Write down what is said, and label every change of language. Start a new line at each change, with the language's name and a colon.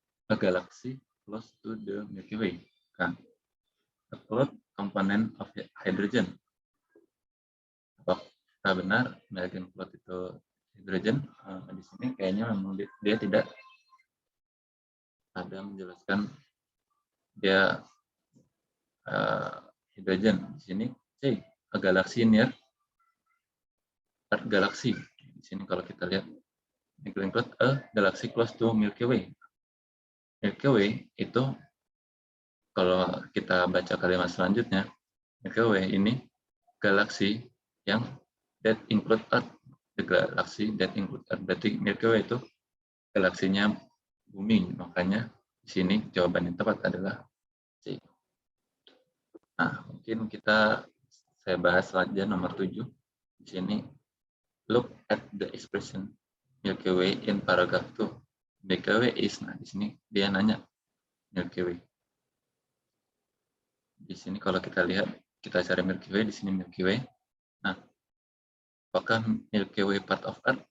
English: A galaxy close to the Milky Way.
Indonesian: Kan?
English: A cloud component of hydrogen.
Indonesian: Apakah benar Magellan Cloud itu hydrogen? Di sini kayaknya memang dia tidak ada menjelaskan dia hidrogen. Di sini C,
English: a galaxy near Earth galaxy.
Indonesian: Di sini kalau kita lihat Magellan Cloud,
English: a galaxy close to Milky Way.
Indonesian: Milky Way itu kalau kita baca kalimat selanjutnya, Milky Way ini galaksi yang
English: that include Earth. The galaxy that include Earth.
Indonesian: Berarti Milky Way itu galaksinya bumi. Makanya di sini jawaban yang tepat adalah C. Nah, mungkin saya bahas saja nomor 7. Di sini,
English: look at the expression Milky Way in paragraph 2. Milky Way is,
Indonesian: nah di sini dia nanya Milky Way. Di sini kalau kita lihat, kita cari Milky Way, di sini Milky Way. Nah, apakah Milky Way
English: part of Earth?